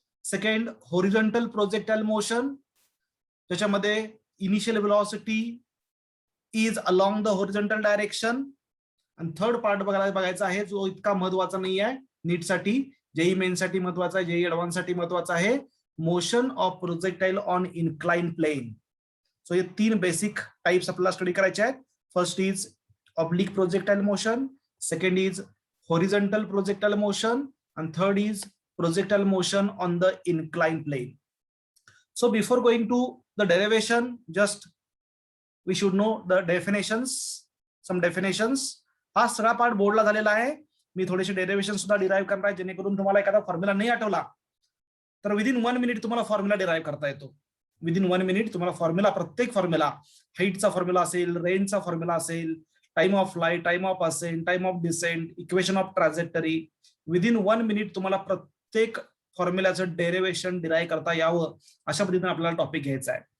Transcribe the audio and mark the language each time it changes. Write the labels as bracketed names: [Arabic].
[English] Second horizontal projectile motion, ज्याच्यामध्ये initial velocity is along the horizontal direction. [Marathi] आणि third part बघायचा आहे, जो इतका महत्वाचा नाही आहे नीटसाठी, जेई मेन साठी महत्वाचा आहे, जेई ऍडव्हान्स साठी महत्वाचा आहे. [English] Motion of projectile on incline plane. [Marathi] So हे 3 बेसिक टाइप्स आपल्याला स्टडी करायचे आहेत. [English] First is oblique projectile motion, second is horizontal projectile motion, and third is projectile motion on the inclined plane. So before going to the derivation, just we should know the definitions, some definitions. [Marathi] हा सगळा part बोर्डला झालेला आहे. मी थोडेसे derivation सुद्धा derive करणार आहे, जेणेकरून तुम्हाला एखादा फॉर्म्युला नाही आठवला तर विदिन 1 मिनिट तुम्हाला फॉर्म्युला डिराइव्ह करता येतो. विदिन 1 मिनिट तुम्हाला फॉर्म्युला, प्रत्येक फॉर्म्युला, हाईटचा फॉर्म्युला असेल, रेंजचा फॉर्म्युला असेल, time of light, time of ascent, time of decent, equation of trajectory, within 1 minute तुम्हाला प्रत्येक फॉर्म्युलाचं डेरिव्हेशन डिराइव्ह करता यावं, अशा पद्धतीने आपल्याला टॉपिक घ्यायचा आहे.